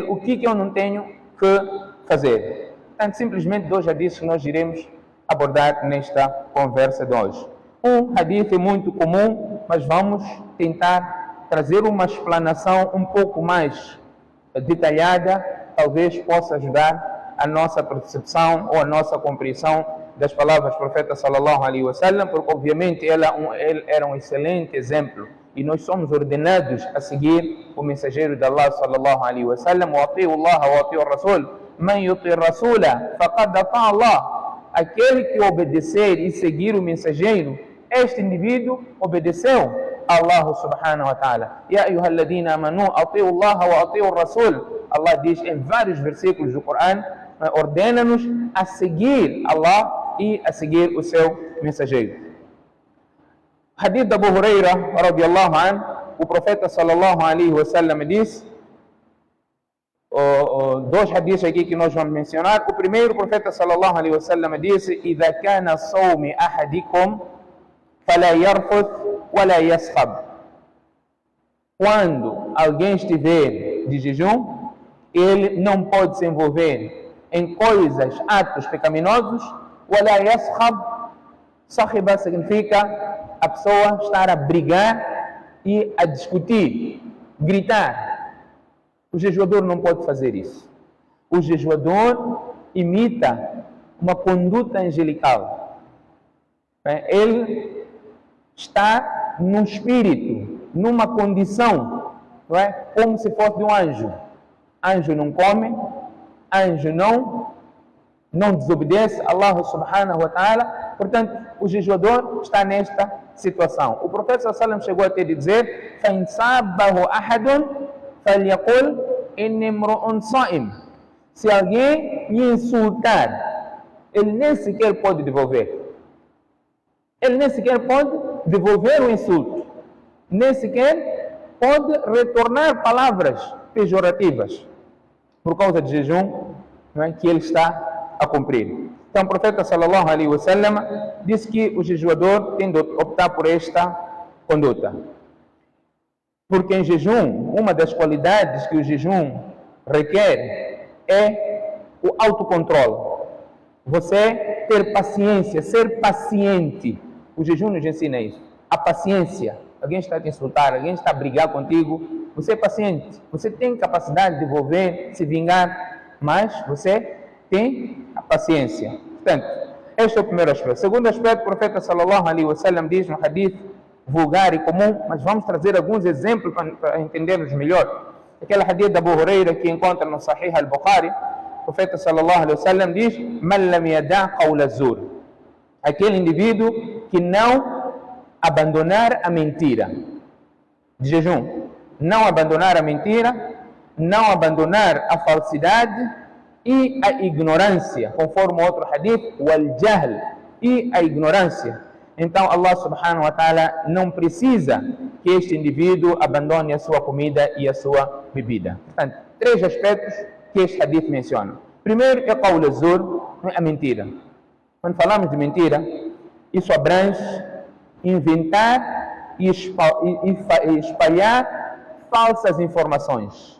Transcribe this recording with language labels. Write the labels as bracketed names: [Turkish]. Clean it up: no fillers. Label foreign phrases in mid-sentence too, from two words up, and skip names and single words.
[Portuguese] O que eu não tenho que fazer? Portanto, simplesmente 2 hadiths que nós iremos abordar nesta conversa de hoje. Um hadith é muito comum, mas vamos tentar trazer uma explanação um pouco mais detalhada, talvez possa ajudar a nossa percepção ou a nossa compreensão das palavras do profeta [Arabic] صلى الله عليه وسلم, [Portuguese] porque obviamente ele era um excelente exemplo e nós somos ordenados a seguir o mensageiro de Allah [Arabic] صلى الله عليه وسلم. وأطيعوا الله وأطيعوا الرسول من يطع الرسول فقد أطاع الله. [Portuguese] Aquele que obedecer e seguir o mensageiro, este indivíduo obedeceu a Allah [Arabic] سبحانه وتعالى. يا أيها الذين آمنوا أطيعوا الله وأطيعوا الرسول. [Portuguese] Allah diz em vários versículos do Corão, ordena-nos a seguir Allah e a seguir o seu mensageiro. Hadith de Abu Huraira [Arabic] رضي الله عنه, [Portuguese] o profeta [Arabic] صلى الله عليه وسلم [Portuguese] diz, 2 hadiths aqui que nós vamos mencionar. O primeiro, o profeta [Arabic] صلى الله عليه وسلم [Portuguese] disse: [Arabic] "إذا كان صوم أحدكم فلا يرفث ولا يصخب." [Portuguese] Quando alguém estiver de jejum, ele não pode se envolver em coisas, atos pecaminosos. [Arabic] ولا يصخب, [Portuguese] sahiba significa a pessoa estar a brigar e a discutir, gritar. O jejuador não pode fazer isso. O jejuador imita uma conduta angelical. Ele está num espírito, numa condição, como se fosse de um anjo. Anjo não come, anjo não desobedece a Allah [Arabic] سبحانه وتعالى. [Portuguese] Portanto, o jejuador está nesta situação. O profeta [Arabic] صلى الله عليه وسلم [Portuguese] chegou até dizer: [Arabic] فَإِنْ صَابَّهُ أَحَدٌ فَلْيَقُلْ إِنِّي امْرُؤٌ صَائِمٌ. [Portuguese] Se alguém lhe insultar, ele nem sequer pode devolver. Ele nem sequer pode devolver o insulto. nem sequer pode retornar palavras pejorativas por causa de jejum, não é, que ele está a cumprir. Então o profeta [Arabic] صلى الله عليه وسلم [Portuguese] disse que o jejuador tem de optar por esta conduta. Porque em jejum, uma das qualidades que o jejum requer é o autocontrole. Você ter paciência, ser paciente. O jejum nos ensina isso. A paciência. Alguém está a te insultar, alguém está a brigar contigo. Você é paciente. Você tem capacidade de devolver, se vingar, mas você tem a paciência. Portanto, este é o primeiro aspecto. O segundo aspecto, o profeta [Arabic] صلى الله عليه وسلم [Portuguese] diz no hadith vulgar e comum, mas vamos trazer alguns exemplos para entendermos melhor. Aquele hadith da Abu Huraira que encontra no Sahih al-Bukhari, o profeta [Arabic] صلى الله عليه وسلم [Portuguese] diz: [Arabic] "من لم يدع قول الزور", [Portuguese] aquele indivíduo que não abandonar a mentira. De jejum, não abandonar a mentira, não abandonar a falsidade e a ignorância, conforme outro hadith, [Arabic] والجهل, [Portuguese] e a ignorância. Então Allah [Arabic] سبحانه وتعالى [Portuguese] não precisa que este indivíduo abandone a sua comida e a sua bebida. Portanto, três aspectos que este hadith menciona. Primeiro é [Arabic] قول الزور, [Portuguese] a mentira. Quando falamos de mentira, isso abrange inventar e espalhar falsas informações.